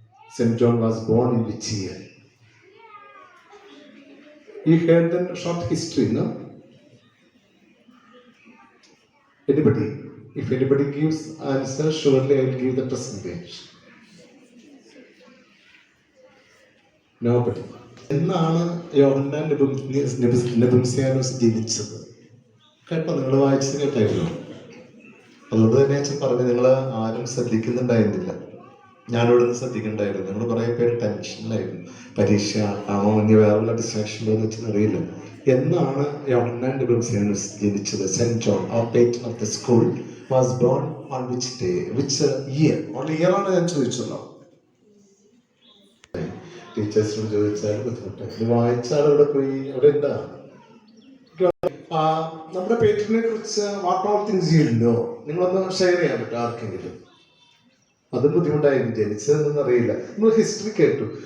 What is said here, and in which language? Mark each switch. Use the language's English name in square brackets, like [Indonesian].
[English] Saint John was born in which year? You heard the short history, no? Anybody? If anybody gives answer, surely I will give the percentage. Nobody. [Malayalam] എന്നാണ് യോഹന്നാൻ നെബുംസിയാനോസ് ജനിച്ചത്? കേട്ടോ, നിങ്ങൾ വായിച്ചത് കേട്ടായിരുന്നു. അതുകൊണ്ട് തന്നെ അച്ഛൻ പറഞ്ഞു, നിങ്ങൾ ആരും ശ്രദ്ധിക്കുന്നുണ്ടായിരുന്നില്ല. ഞാനിവിടെ നിന്ന് ശ്രദ്ധിക്കുന്നുണ്ടായിരുന്നു. നിങ്ങൾ കുറേ പേര് ടെൻഷനിലായിരുന്നു. പരീക്ഷ ആണോ, ഇനി വേറെയുള്ള ഡിസ്ട്രാക്ഷൻ ഉണ്ടോ എന്ന് വെച്ചാൽ അറിയില്ല. എന്നാണ് യോഹന്നാൻ നെബുംസിയാനോസ് ജനിച്ചത്? [English] Saint John, our patron of the school, was born on which day, which year? Only year [Malayalam] ആണ് ഞാൻ ചോദിച്ചല്ലോ. ടീച്ചേഴ്സിനോട് ചോദിച്ചാൽ ബുദ്ധിമുട്ടാണ്. ഇത് വായിച്ചാൽ അവിടെ പോയി അവിടെ എന്താ നമ്മുടെ പേറ്റിനെ കുറിച്ച് [English] what all things you know, [Malayalam] നിങ്ങളൊന്ന് ഷെയർ ചെയ്യാൻ പറ്റും ആർക്കെങ്കിലും? അത് ബുദ്ധിമുട്ടായിരുന്നു. ജനിച്ചതെന്നൊന്നും അറിയില്ല. നമ്മൾ ഹിസ്റ്ററി കേട്ടു.